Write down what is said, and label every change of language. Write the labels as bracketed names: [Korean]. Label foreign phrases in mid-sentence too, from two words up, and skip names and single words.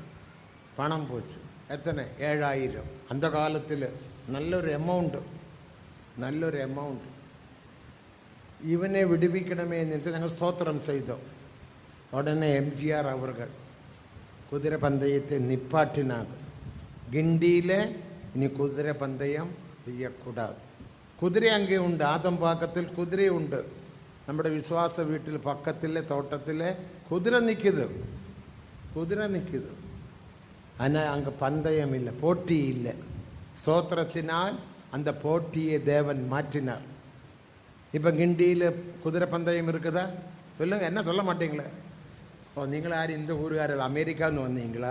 [Tamil] பணம் போச்சு. எத்தனை? 7000. அந்த காலத்தில் நல்லொரு அமௌண்ட். இவனை விடுவிக்கணுமே என்று நாங்கள் ஸ்தோத்திரம் செய்தோம். உடனே எம்ஜிஆர் அவர்கள் குதிரை பந்தயத்தை நிப்பாட்டினாங்க. கிண்டியில் இனி குதிரை பந்தயம் செய்யக்கூடாது. [Malayalam] കുതിര അങ്ങെയുണ്ട്, ആദംപാക്കത്തിൽ കുതിരയുണ്ട്. നമ്മുടെ വിശ്വാസ വീട്ടിൽ പക്കത്തിലെ തോട്ടത്തിലെ കുതിര നിൽക്കുന്നത്. [Tamil] ஆனால் அங்கே பந்தயம் இல்லை, போட்டி இல்லை. ஸ்தோத்திரத்தினால் அந்த போட்டியை தேவன் மாற்றினார். இப்போ கிண்டியில் குதிரை பந்தயம் இருக்குதா? சொல்லுங்க, என்ன சொல்ல மாட்டீங்களே? ஓ, நீங்கள் யார் இந்த ஊருக்காரர் அமெரிக்கான்னு வந்தீங்களா?